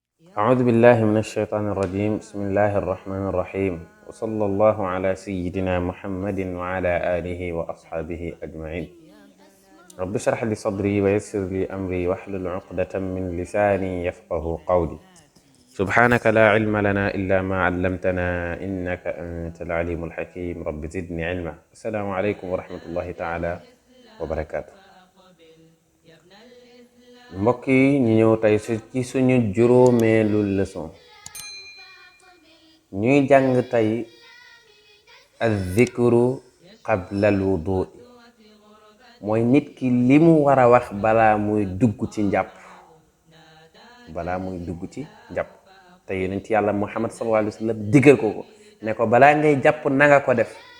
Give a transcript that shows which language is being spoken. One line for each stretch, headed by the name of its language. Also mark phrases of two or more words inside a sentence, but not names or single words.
Arabic: أعوذ بالله من الشيطان الرجيم بسم الله الرحمن الرحيم وصلى الله على سيدنا محمد وعلى آله وأصحابه أجمعين رب اشرح لي صدري ويسر لي أمري واحلل عقدة من لساني يفقه قولي سبحانك لا علم لنا إلا ما علمتنا إنك أنت العليم الحكيم رب زدني علما. السلام عليكم ورحمة الله تعالى وبركاته.
Wolof: mbokk yi ñu ñëw tey ci suñu juróomeelu leçon ñuy jàng tey
Arabic: الذكر قبل الوضوء
Wolof: mooy nit ki li mu war a wax balaa muy dugg ci njàpp te yonent yàlla Muhammad
Arabic: صلى الله عليه وسلم
Wolof: digal ko ne ko balaa ngay jàpp nanga ko def.